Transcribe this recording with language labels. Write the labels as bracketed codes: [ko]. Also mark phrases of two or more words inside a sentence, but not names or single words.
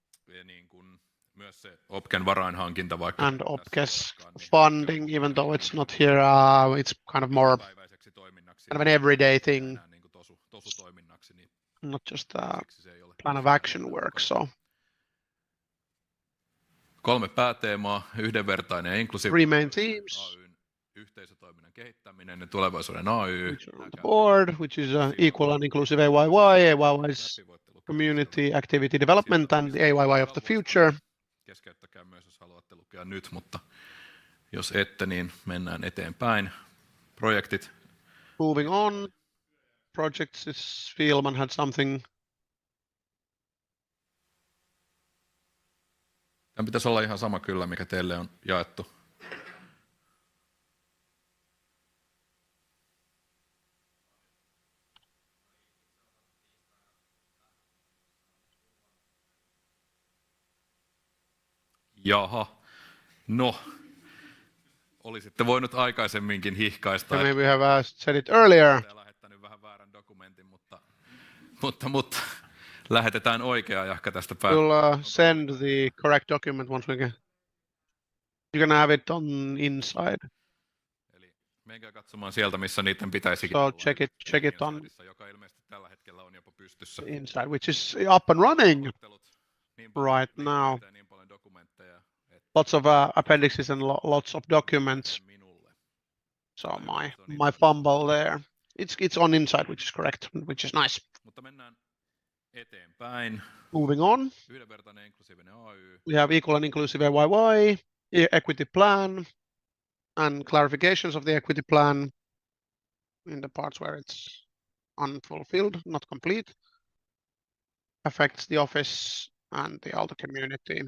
[en] And OPCES funding, even though it's not here, it's kind of more kind of an everyday thing, not just plan of action work. So [fi] 3 pääteemaa, yhdenvertainen ja inklusiivinen [en] 3 main themes. [fi] AY:n yhteisötoiminnan kehittäminen ja tulevaisuuden AY. [en] Board, which is equal and inclusive AYYE, AYY's community activity development and the AYYE of the future. [fi] Keskeyttäkää myös, jos haluatte lukea nyt, mutta jos ette, niin mennään eteenpäin. Projektit. [en] Moving on. Projects, is Fielman had something. [fi] Tämä pitäisi olla ihan sama kyllä, mikä teille on jaettu. Jaha, no, olisitte voinut aikaisemminkin hihkaista. [en] Maybe we have said it earlier. [fi] Lähettänyt vähän väärän dokumentin, mutta lähetetään oikea jahka tästä päästä. [en] We'll send the correct document once we get. You're gonna have it on inside. [fi] Eli menkää katsomaan sieltä, missä niiden pitäisikin [en] So [fi] olla. [en] check it on [fi] joka ilmeisesti tällä hetkellä on jopa pystyssä. [en] inside, which is up and running right now. Lots of appendixes and lots of documents. So my fumble there. It's on inside, which is correct, which is nice. [fi] Mutta mennään eteenpäin. [en] Moving on. [fi] Yhdenvertainen inklusiivinen AY. [en] We have equal and inclusive AYYE, equity plan, and clarifications of the equity plan in the parts where it's unfulfilled, not complete. Affects the office and the Aalto community.